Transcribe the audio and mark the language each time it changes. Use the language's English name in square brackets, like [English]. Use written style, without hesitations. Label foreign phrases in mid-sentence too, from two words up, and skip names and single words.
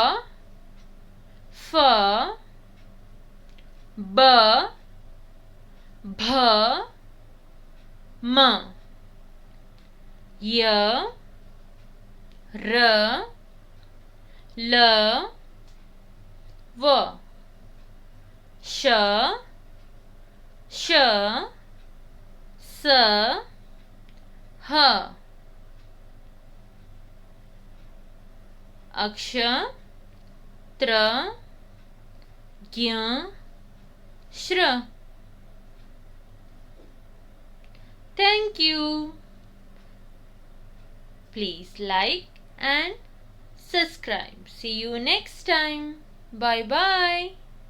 [Hindi] फ, ब, भ, म, य, र, ल, व, श, श, स, ह। अक्ष, त्र, ज्ञ, श्र। [English] Thank you. Please like and subscribe. See you next time. Bye bye.